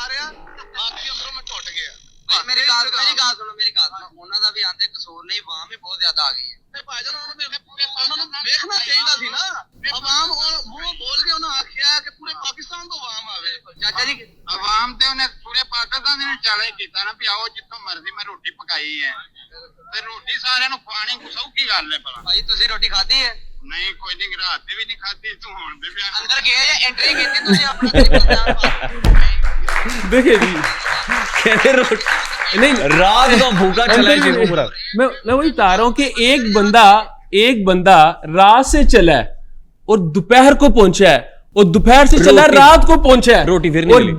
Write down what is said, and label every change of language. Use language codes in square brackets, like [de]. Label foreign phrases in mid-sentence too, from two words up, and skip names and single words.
[pa] عوام تے انہیں پورے پاکستان نے چیلنج کیتا نا بھی آؤ جتوں مرضی میں روٹی پکائی ہے تے روٹی سارے نوں کھوانی کو سوکھی گل ہے. بھلا بھائی تسی روٹی کھادی ہے؟ ਨਹੀਂ ਕੋਈ ਨਹੀਂ, ਰਾਤ ਦੀ ਵੀ ਨਹੀਂ ਖਾਧੀ ਤੂੰ ਹੁਣ ਦੇ ਪਿਆ ਅੰਦਰ ਗਏ ਜਾਂ ਐਂਟਰੀ ਕੀਤੀ ਤੁਸੀਂ ਆਪਣਾ [hi] देखिए जी, कहते रोटी नहीं, रात का भूखा चला है शेखुपुरा। मैं वही बता रहा हूँ कि एक बंदा रात से चला है और दोपहर को पहुंचा है, और दोपहर से चला रात को पहुंचा है, रोटी फिर नहीं और